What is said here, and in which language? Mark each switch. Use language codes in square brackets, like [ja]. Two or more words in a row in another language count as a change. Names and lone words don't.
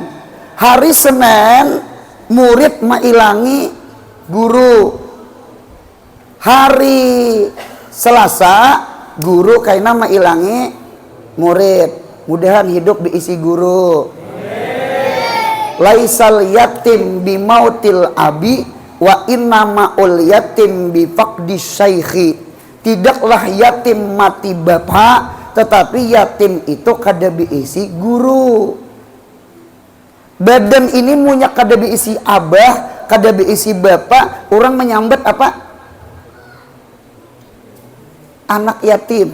[bjn] Hari Senin murid mailangi guru. Hari Selasa guru kaina mailangi murid. Mudahan hidup diisi guru. [ar] ليس اليتيم بموت الأب وإنما اليتيم بفقد الشيخ. [bjn] Tidaklah yatim mati bapak, tetapi yatim itu kada diisi guru. Badan ini munya kada diisi abah, kada beisi bapak, orang menyambat apa? Anak yatim.